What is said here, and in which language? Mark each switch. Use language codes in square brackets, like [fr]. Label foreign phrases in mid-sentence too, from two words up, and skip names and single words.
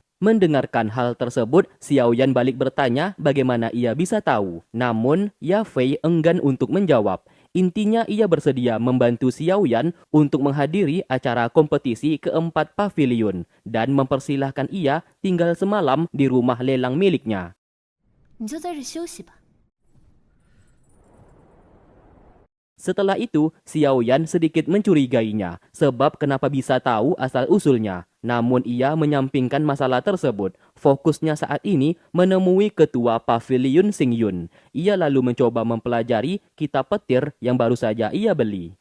[id] Mendengarkan hal tersebut, Xiaoyan balik bertanya bagaimana ia bisa tahu. Namun, Ya Fei enggan untuk menjawab. Intinya ia bersedia membantu Xiaoyan untuk menghadiri acara kompetisi keempat paviliun dan mempersilahkan ia tinggal semalam di rumah lelang miliknya. [zh] 你就在这休息吧。 [id] Setelah itu, Xiaoyan sedikit mencurigainya sebab kenapa bisa tahu asal-usulnya. Namun ia menyampingkan masalah tersebut. Fokusnya saat ini menemui ketua Paviliun Xingyun. Ia lalu mencoba mempelajari kitab petir yang baru saja ia beli.